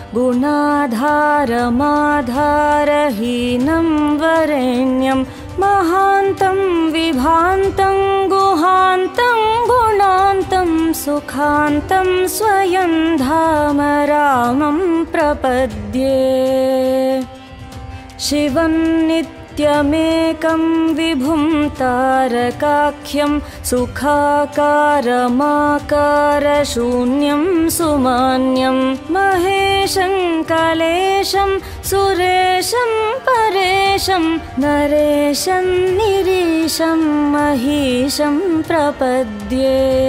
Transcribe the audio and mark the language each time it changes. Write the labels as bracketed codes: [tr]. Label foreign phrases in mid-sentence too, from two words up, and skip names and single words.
[sa] ගුණාධාරමාධාරහීනම් වරේණ්‍යම් මහාන්තම් විභාන්තං ගුහාන්තං ගුණාන්තං සුඛාන්තං ස්වයං ධාම රාමං ප්‍රපද්යේ शिवं नित्यमेकं विभुं तारकाख्यं सुखाकारमाकारशून्यं सुमान्यं महेशं कलेशं सुरेशं परेशं नरेशं निरीशं महीशं प्रपद्ये